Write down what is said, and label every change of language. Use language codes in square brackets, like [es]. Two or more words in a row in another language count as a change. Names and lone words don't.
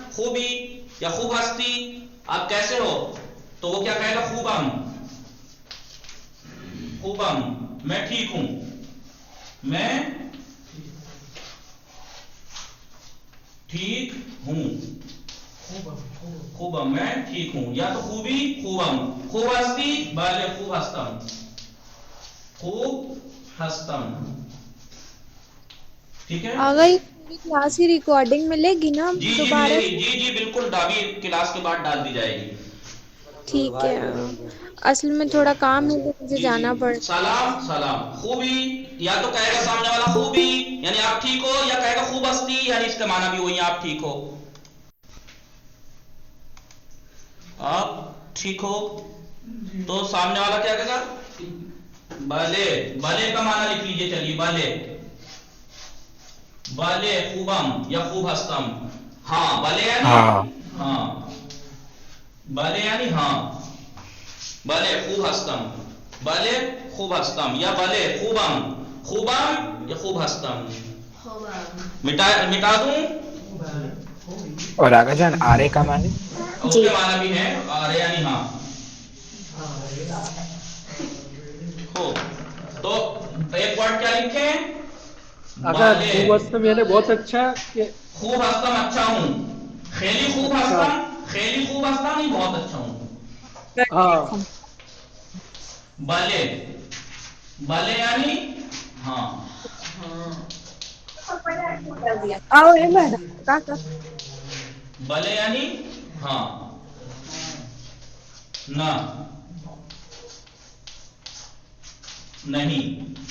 [fa] خوبی یا خوب ہستی، [ur] آپ کیسے ہو، تو وہ کیا کہے گا، [fa] خوبم، خوبم، [ur] میں ٹھیک ہوں، میں ٹھیک ہوں، خوبم میں ٹھیک ہوں. [fa] یا تو خوبی خوبم، خوب ہستی بالے خوب ہستم، خوب ہستم. [ur] ٹھیک ہے آغا یہ پوری کلاس کی ریکارڈنگ ملے گی نا جی جی ملے دوبارہ گی، سے؟ جی جی بالکل، ابھی کلاس کے بعد ڈال دی جائے گی. ٹھیک ہے. اصل میں تھوڑا کام ہے تو مجھے جی جانا جی. پڑ. سلام، سلام. خوبی یا تو کہے گا سامنے والا خوبی یعنی آپ ٹھیک ہو، یا کہے گا [fa] خوب ہستی [ur] یعنی اس کا معنی بھی وہی آپ ٹھیک ہو، آپ ٹھیک ہو. تو سامنے والا کیا کہے گا، بالے. بالے کا معنی لکھ لیجئے، چلیے بالے، [fa] بالے خوبم یا خوب ہستم. [ur] ہاں بالے یعنی ہاں، بالے یعنی ہاں، [fa] بالے خوب ہستم، بالے خوب ہستم [ur] یا [fa] بالے خوبم، خوبم یا خوب ہستم. [ur] مٹا دوں. اور آگا جان آرے کا معنی؟ اس کے معنی بھی ہے آرے یعنی ہاں. ہو تو ایک ورڈ کیا لکھیں، اگر [fa] خوب ہستم [ur] یعنی بہت اچھا کہ [fa] خوب ہستم [ur] اچھا ہوں. [fa] خیلی خوب [ur] اچھا. [fa] ہستم، خیلی خوب ہستم [ur] نہیں بہت اچھا ہوں. ہاں بالے، بالے یعنی ہاں. بالے یعنی ہاں، نہ، نہیں.